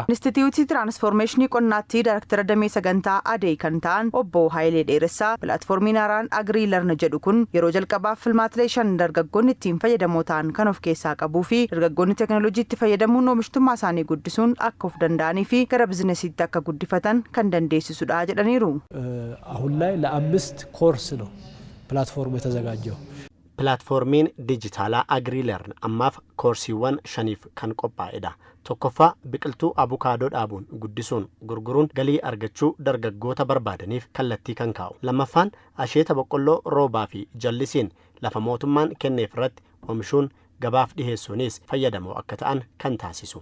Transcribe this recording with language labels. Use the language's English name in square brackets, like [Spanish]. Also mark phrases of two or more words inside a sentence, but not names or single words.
[Oromo] Instituutii Tiraansformeeshinii Qonnaatti Daayireektara Damee Sagantaa Adee kan ta'an obbo Haayilee Dheeressaa pilaatfoormiin haaraan Agriilearn jedhu kun yeroo jalqabaaf filmaatilee 5 dargaggoonni ittiin fayyadamoo ta'an kan of keessaa qabuu fi dargaggoonni teekinooloojiitti fayyadamuun oomishtummaa isaanii guddisuun akka of danda'anii fi gara biizinesiitti akka guddifatan kan dandeessisudha jedhaniiru. [Amharic] አሁን ላይ ለ5 ኮርስ ነው ፕላትፎርሙ የተዘጋጀው። [Oromo] pilaatfoormiin dijitaalaa Agriilearn ammaaf koorsiiwwan 5 kan qophaa'edha. Tokkoffaa biqiltuu abukaadoo dhaabuun guddisuun gurguruun galii argachuu dargaggoota barbaadaniif kallattii kan kaa'u. Lammaffaan asheeta boqqolloo roobaa fi jallisiin lafa mootummaan kenneef irratti oomishuun gabaaf dhiheessuunis fayyadamoo akka ta'an kan taasisu.